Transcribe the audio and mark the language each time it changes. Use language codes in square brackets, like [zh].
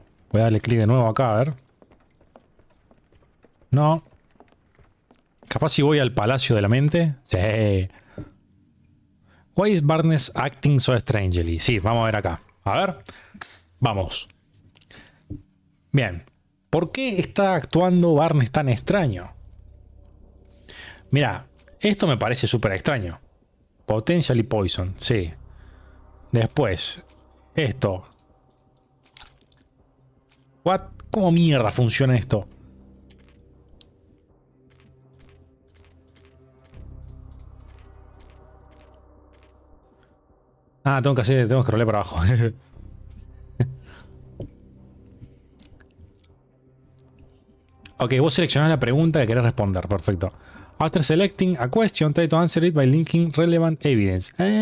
[es] Voy a darle clic de nuevo acá, a ver. No. Capaz si voy al Palacio de la Mente. Sí. [en] Why is Barnes acting so strangely? [es] Sí, vamos a ver acá. A ver. Vamos. Bien. ¿Por qué está actuando Barnes tan extraño? Mira, esto me parece súper extraño. [en] Potentially poison, [es] sí. Después, esto. [en] What? [es] ¿Cómo mierda funciona esto? Ah, tengo que scrollar para abajo. Ok, vos seleccionás la pregunta que querés responder. Perfecto. [en] After selecting a question, try to answer it by linking relevant evidence.